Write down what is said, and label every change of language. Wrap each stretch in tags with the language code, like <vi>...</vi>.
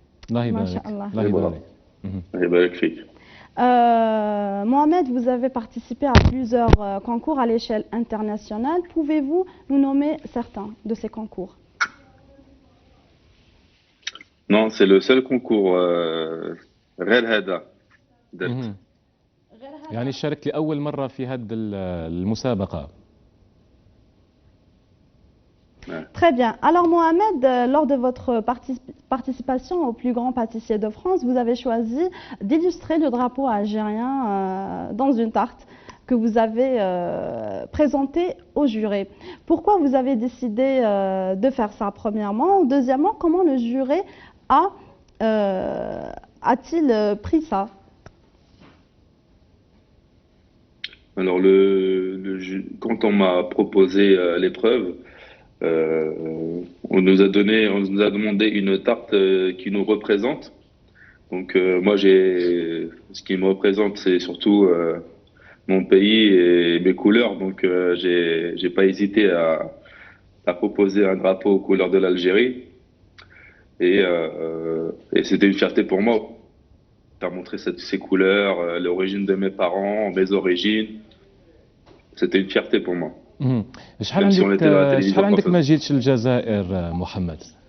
<fr>Mohamed, vous avez participé à plusieurs concours à l'échelle internationale. Pouvez-vous nous nommer certains de ces concours? Non, c'est le seul concours</fr> <ar>غير هذا درت. يعني شاركت لأول مرة في هذه المسابقة.</ar> <fr>Très bien. Alors Mohamed, lors de votre participation au plus grand pâtissier de France, vous avez choisi d'illustrer le drapeau algérien dans une tarte que vous avez présentée au jury. Pourquoi vous avez décidé de faire ça premièrement? Deuxièmement, comment le jury a-t-il pris ça? Alors quand on m'a proposé l'épreuve, on nous a demandé une tarte qui nous représente. Donc moi ce qui me représente, c'est surtout mon pays et mes couleurs. Donc j'ai pas hésité à proposer un drapeau aux couleurs de l'Algérie. Et c'était une fierté pour moi de faire montrer ces couleurs, l'origine de mes parents, mes origines. C'était une fierté pour moi.</fr> <ar>شحال عندك ما جيتش للجزائر محمد؟</ar>